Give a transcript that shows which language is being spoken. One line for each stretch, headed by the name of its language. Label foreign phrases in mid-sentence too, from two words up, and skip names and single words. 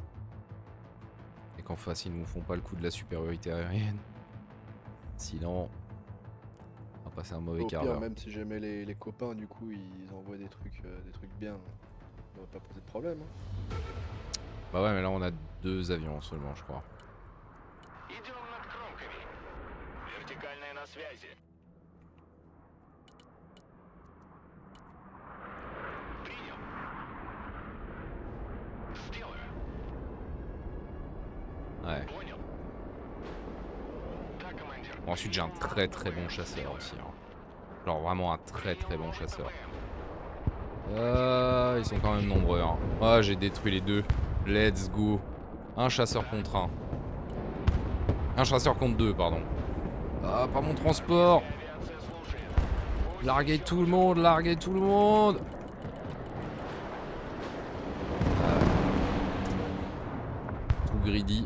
French: Et qu'en face ils nous font pas le coup de la supériorité aérienne. Sinon, on va passer un mauvais Au quart pire, d'heure. même si jamais les copains, du coup, ils envoient des trucs bien, ça va pas poser de problème. Hein. Bah ouais, mais là on a 2 avions seulement, je crois.
Russian: Идем над кромками. Вертикальная на связи. Принял. Сделаю.
French: Ouais.
Russian: Понял. Да, командир.
French: Bon, ensuite j'ai un très bon chasseur aussi. Hein. Genre vraiment un très bon chasseur. Ils sont quand même nombreux. Hein. Ah, j'ai détruit les 2.
English: Let's go.
French: Un chasseur contre 1. Un chasseur contre 2, pardon. Ah, pas mon transport. Larguez tout le monde, larguez tout le monde. Tout greedy.